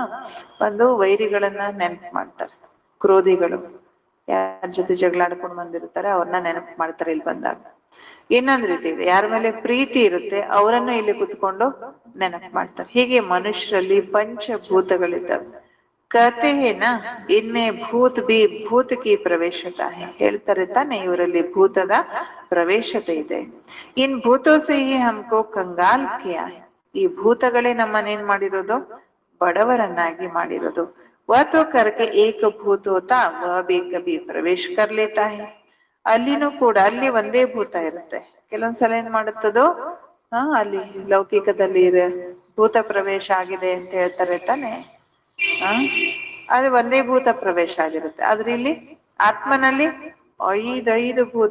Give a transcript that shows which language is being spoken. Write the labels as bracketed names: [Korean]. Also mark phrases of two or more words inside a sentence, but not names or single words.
[Kannada] ಒಂದು ವೈರಿಗಳನ್ನ ನೆನಪು ಮಾಡ್ತಾರೆ, ಕ್ರೋಧಿಗಳು, ಯಾರ ಜೊತೆ ಜಗಳ ಆಡ್ಕೊಂಡು ಬಂದಿರ್ತಾರೆ ಅವ್ರನ್ನ ನೆನಪು ಮಾಡ್ತಾರೆ ಇಲ್ಲಿ ಬಂದಾಗ. ಇನ್ನೊಂದ್ ರೀತಿ ಇದೆ, ಯಾರ ಮೇಲೆ ಪ್ರೀತಿ ಇರುತ್ತೆ ಅವರನ್ನು ಇಲ್ಲಿ ಕುತ್ಕೊಂಡು ನೆನಪು ಮಾಡ್ತಾರೆ. ಹೀಗೆ ಮನುಷ್ಯರಲ್ಲಿ ಪಂಚಭೂತಗಳಿದ್ದಾವೆ. [Hindi] कहते हैं ना इनमें भूत भी भूत की प्रवेशता है. [Kannada] ಹೇಳ್ತಾರೆ ತಾನೆ ಇವರಲ್ಲಿ ಭೂತದ ಪ್ರವೇಶತೆ ಇದೆ. [Hindi] इन भूतों से ही हमको कंगाल किया है. [Kannada] ಈ ಭೂತಗಳೇ ನಮ್ಮನ್ನೇನ್ ಮಾಡಿರೋದು, ಬಡವರನ್ನಾಗಿ ಮಾಡಿರೋದು. [Hindi] वह तो करके एक भूत होता वह भी कभी प्रवेश कर लेता है. [Kannada] ಅಲ್ಲಿನೂ ಕೂಡ ಅಲ್ಲಿ ಒಂದೇ ಭೂತ ಇರುತ್ತೆ. ಕೆಲವೊಂದ್ಸಲ ಏನ್ ಮಾಡುತ್ತದೋ ಅಲ್ಲಿ ಲೌಕಿಕದಲ್ಲಿ ಭೂತ ಪ್ರವೇಶ ಆಗಿದೆ ಅಂತ ಹೇಳ್ತಾರೆ ತಾನೆ. ಅದು ಒಂದೇ ಭೂತ ಪ್ರವೇಶ ಆಗಿರುತ್ತೆ. ಆದ್ರೆ ಇಲ್ಲಿ ಆತ್ಮನಲ್ಲಿ 5 ಭೂತ.